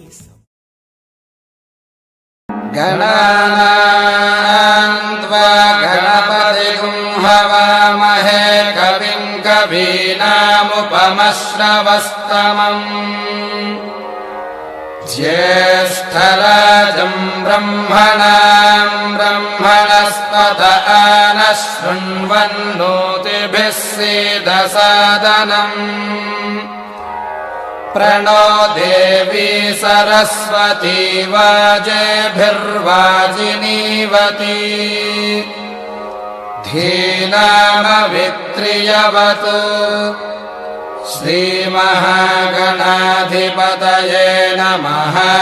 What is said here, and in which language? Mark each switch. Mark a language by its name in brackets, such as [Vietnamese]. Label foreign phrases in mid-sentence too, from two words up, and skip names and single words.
[Sanskrit] గణానాం త్వా గణపతిం హవామహే కవిం కవీనాముపమశ్రవస్తమం. జ్యేష్ఠరాజం బ్రహ్మణాం బ్రహ్మణస్పత ఆనః శృణ్వన్నోతిభిः सीदसादनम्. प्रणो देवी सरस्वती वाजेभिर्वाजिनीवती. धीनामवित्रियवतु श्रीमहागणाधिपतये नमः.